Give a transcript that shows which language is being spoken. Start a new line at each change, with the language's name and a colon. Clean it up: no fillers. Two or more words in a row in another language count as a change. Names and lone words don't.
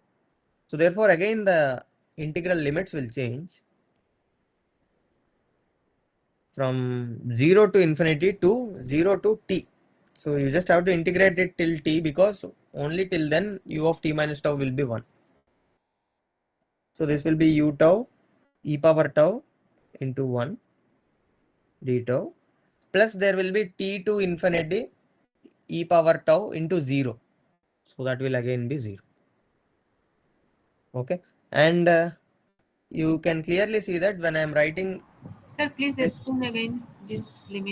English: So therefore again the integral limits will change from 0 to infinity to 0 to t. So you just have to integrate it till t, because only till then u of t minus tau will be 1. So this will be u tau e power tau into 1 d tau, plus there will be t to infinity e power tau into 0. So that will again be 0. Okay. And you can clearly see that when I am writing Sir, please this, explain again this limit.